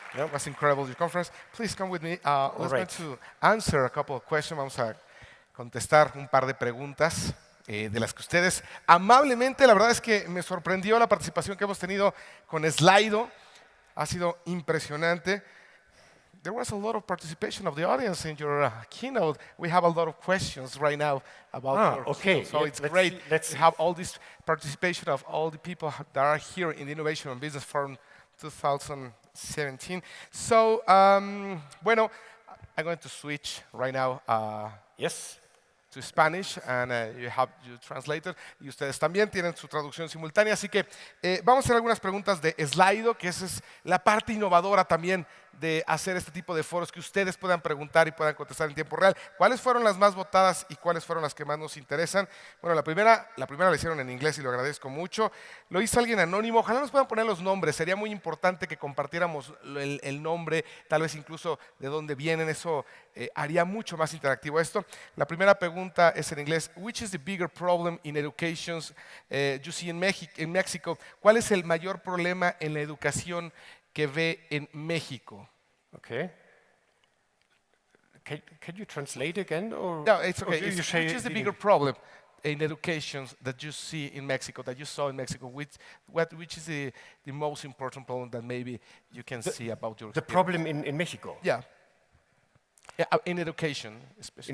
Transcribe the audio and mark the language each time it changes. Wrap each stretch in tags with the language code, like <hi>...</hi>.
<en>It was incredible, your conference. Please come with me. Let's go to answer a couple of questions.</en> <es>Vamos a contestar un par de preguntas de las que ustedes amablemente, la verdad es que me sorprendió la participación que hemos tenido con Slido. Ha sido impresionante.</es> <en>There was a lot of participation of the audience in your keynote. We have a lot of questions right now about your keynote, so it's great to have all this participation of all the people that are here in the Innovation and Business Forum 2017. So,</en> <es>bueno,</es> <en>I'm going to switch right now to Spanish, and you have your translator,</en> <es>y ustedes también tienen su traducción simultánea, así que vamos a hacer algunas preguntas de Slido, que esa es la parte innovadora también de hacer este tipo de foros, que ustedes puedan preguntar y puedan contestar en tiempo real. ¿Cuáles fueron las más votadas y cuáles fueron las que más nos interesan? Bueno, la primera la hicieron en inglés y lo agradezco mucho. Lo hizo alguien anónimo. Ojalá nos puedan poner los nombres. Sería muy importante que compartiéramos el nombre, tal vez incluso de dónde vienen. Eso haría mucho más interactivo esto. La primera pregunta es en inglés.</es> <en>Which is the bigger problem in education you see in Mexico?</en> <es>¿Cuál es el mayor problema en la educación que ve en México?</es> <en>Okay. Can you translate again? Or no, it's okay. Which is the bigger problem in education that you see in Mexico, that you saw in Mexico? Which is the most important problem that maybe you can see about your experience? The problem in Mexico? Yeah. In education, especially.</en>